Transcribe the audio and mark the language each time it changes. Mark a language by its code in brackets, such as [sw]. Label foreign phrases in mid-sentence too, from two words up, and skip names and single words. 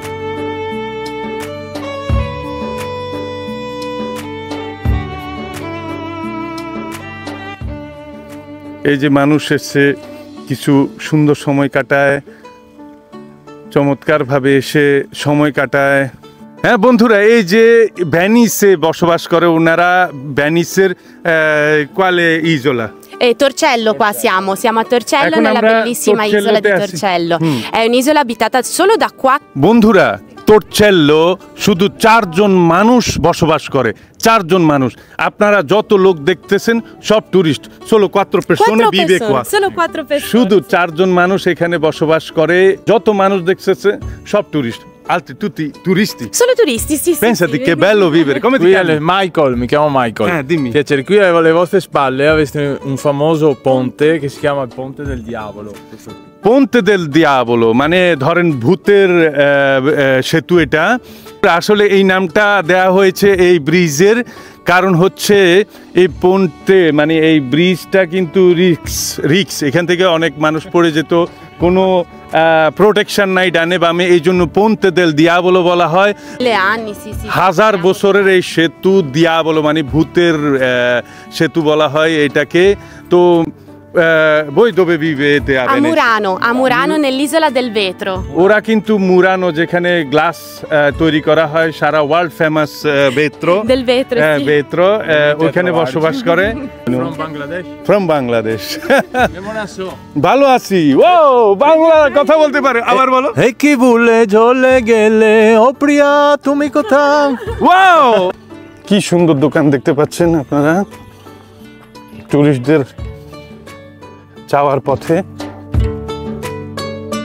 [bn] এই যে মানুষ এসে কিছু সুন্দর সময় কাটায়, চমৎকারভাবে এসে সময় কাটায়। হ্যাঁ বন্ধুরা, এই যে ভেনিসে বসবাস করে ওনারা, ভেনিসের [it] quale isola? Torcello qua siamo a Torcello nella bellissima isola di Torcello. È un'isola abitata solo da 4. [bn] বন্ধুরা, তোরচেল্লো শুধু 4 জন মানুষ বসবাস করে, 4 জন মানুষ। আপনারা যত লোক দেখতেছেন সব টুরিস্ট। [it] Solo 4 persone vive qua. [bn] Solo 4 persone. শুধু 4 জন মানুষ এখানে বসবাস করে। যত মানুষ দেখতেছেন সব টুরিস্ট, [it] altri tutti turisti. Solo turisti, sì. Pensati che bello vivere. Come ti chiami? Michael, mi chiamo Michael. Dimmi. Piacere, qui alle vostre spalle avete un famoso ponte che si chiama il Ponte del Diavolo. [bn] Ponte del Diavolo মানে ধরেন ভূতের সেতু এটা। আসলে এই নামটা দেয়া হয়েছে এই ব্রিজের কারণ হচ্ছে এই পন্টে মানে এই ব্রিজটা কিন্তু রিক্স। এখান থেকে অনেক মানুষ পড়ে যেত, কোনো প্রোটেকশন নাই ডানে বামে, এই জন্য পন্তে দেল দিয়াবলো বলা হয়। 1000 বছরের এই সেতু, দিয়াবলো মানে ভূতের সেতু বলা হয় এটাকে। [it] তো voi dove vivete a Venezia? A Murano nell'isola del vetro. [bn] ওরা কিন্তু মুরানো যেখানে গ্লাস তৈরি করা হয়, সারা [en] world famous [bn] vetro [it] del vetro, sì. [bn] vetro ওখানে বসবাস করে। [en] From Bangladesh. From Bangladesh. [bn] কেমন আছো? ভালো আছি। ও বাংলা কথা বলতে পারে, আবার বলো। হে কি ভুলে ঝলে গেলে ও প্রিয়া তুমি কোথাও। ওয়াও, কি সুন্দর দোকান দেখতে পাচ্ছেন আপনারা টুরিস্টদের যাওয়ার পথে।